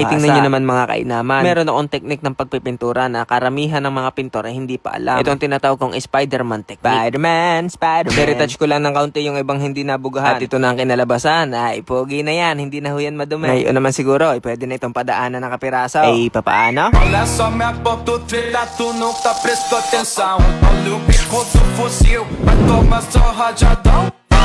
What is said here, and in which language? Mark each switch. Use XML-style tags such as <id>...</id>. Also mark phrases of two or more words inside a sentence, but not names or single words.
<tl>Ay tingnan nyo naman mga kainaman. Meron akong teknik ng pagpipintura na karamihan ng mga pintor ay hindi pa alam. Ito ang tinatawag kong Spider-Man technique. Spider-Man. Retouch ko lang ng kaunti yung ibang hindi nabugahan. At ito na ang kinalabasan. Ay, pogi na yan. Hindi na ho yan madumi. Ngayon naman siguro, ay pwede na itong padaanan ng kapiraso. Ay, papaano?</tl> <pt>Olha só minha bota o treta, tu nunca prestou atenção. Olha o bico do fuzil, vai tomar só rajadão.</pt>